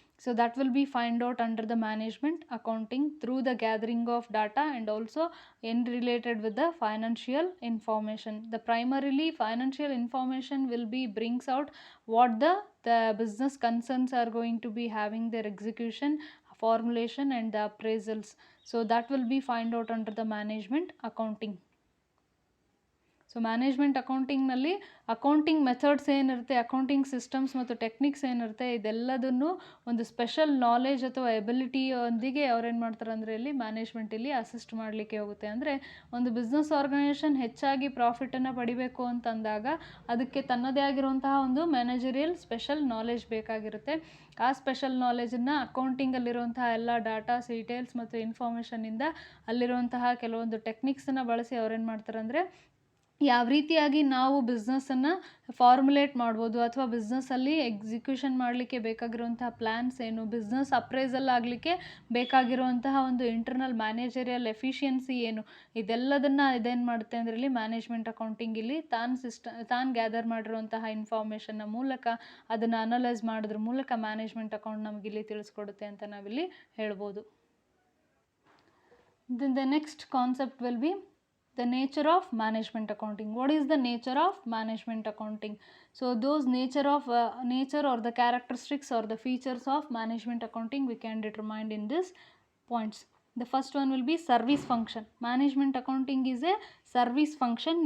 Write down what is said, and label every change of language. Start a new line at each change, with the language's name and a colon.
English: So that will be find out under the management accounting through the gathering of data and also in related with the financial information. The primarily financial information will be brings out what the business concerns are going to be having their execution, formulation and the appraisals. So that will be find out under the management accounting.
Kannada: So management ಅಕೌಂಟಿಂಗ್ನಲ್ಲಿ accounting methods ಏನಿರುತ್ತೆ, accounting systems ಮತ್ತು techniques ಏನಿರುತ್ತೆ, ಇದೆಲ್ಲದನ್ನು ಒಂದು special knowledge ಅಥವಾ ಎಬಿಲಿಟಿಯೊಂದಿಗೆ ಅವ್ರೇನು ಮಾಡ್ತಾರೆ ಅಂದರೆ ಇಲ್ಲಿ management ಇಲ್ಲಿ ಅಸಿಸ್ಟ್ ಮಾಡಲಿಕ್ಕೆ ಹೋಗುತ್ತೆ. ಅಂದರೆ ಒಂದು ಬಿಸ್ನೆಸ್ ಆರ್ಗನೈಸೇಷನ್ ಹೆಚ್ಚಾಗಿ ಪ್ರಾಫಿಟನ್ನು ಪಡಿಬೇಕು ಅಂತಂದಾಗ ಅದಕ್ಕೆ ತನ್ನದೇ ಆಗಿರುವಂತಹ ಒಂದು ಮ್ಯಾನೇಜರಿಯಲ್ ಸ್ಪೆಷಲ್ ನಾಲೆಜ್ ಬೇಕಾಗಿರುತ್ತೆ. ಆ ಸ್ಪೆಷಲ್ ನಾಲೆಜನ್ನು ಅಕೌಂಟಿಂಗಲ್ಲಿರುವಂತಹ ಎಲ್ಲ ಡಾಟಾಸ್, ಡೀಟೇಲ್ಸ್ ಮತ್ತು ಇನ್ಫಾರ್ಮೇಷನಿಂದ ಅಲ್ಲಿರುವಂತಹ ಕೆಲವೊಂದು ಟೆಕ್ನಿಕ್ಸನ್ನು ಬಳಸಿ ಅವ್ರೇನು ಮಾಡ್ತಾರೆ ಅಂದರೆ ಯಾವ ರೀತಿಯಾಗಿ ನಾವು ಬಿಸ್ನೆಸ್ಸನ್ನು ಫಾರ್ಮುಲೇಟ್ ಮಾಡ್ಬೋದು ಅಥವಾ ಬಿಸ್ನೆಸ್ಸಲ್ಲಿ ಎಕ್ಸಿಕ್ಯೂಷನ್ ಮಾಡಲಿಕ್ಕೆ ಬೇಕಾಗಿರುವಂತಹ ಪ್ಲ್ಯಾನ್ಸ್ ಏನು, ಬಿಸ್ನೆಸ್ ಅಪ್ರೈಸಲ್ ಆಗಲಿಕ್ಕೆ ಬೇಕಾಗಿರುವಂತಹ ಒಂದು ಇಂಟರ್ನಲ್ ಮ್ಯಾನೇಜರಿಯಲ್ ಎಫಿಷಿಯನ್ಸಿ ಏನು, ಇದೆಲ್ಲದನ್ನು ಇದೇನು ಮಾಡುತ್ತೆ ಅಂದರೆ ಇಲ್ಲಿ ಮ್ಯಾನೇಜ್ಮೆಂಟ್ ಅಕೌಂಟಿಂಗ್ ಇಲ್ಲಿ ತಾನು ಗ್ಯಾದರ್ ಮಾಡಿರುವಂತಹ ಇನ್ಫಾರ್ಮೇಷನ್ನ ಮೂಲಕ ಅದನ್ನು ಅನಲೈಸ್ ಮಾಡೋದ್ರ ಮೂಲಕ ಮ್ಯಾನೇಜ್ಮೆಂಟ್ ಅಕೌಂಟ್ ನಮಗಿಲ್ಲಿ ತಿಳಿಸ್ಕೊಡುತ್ತೆ ಅಂತ ನಾವಿಲ್ಲಿ ಹೇಳ್ಬೋದು.
English: Then the next concept will be the nature of management accounting. What is the nature of management accounting? So those nature or the characteristics or the features of management accounting we can determine in this points. The first one will be service function. Management accounting is a service function.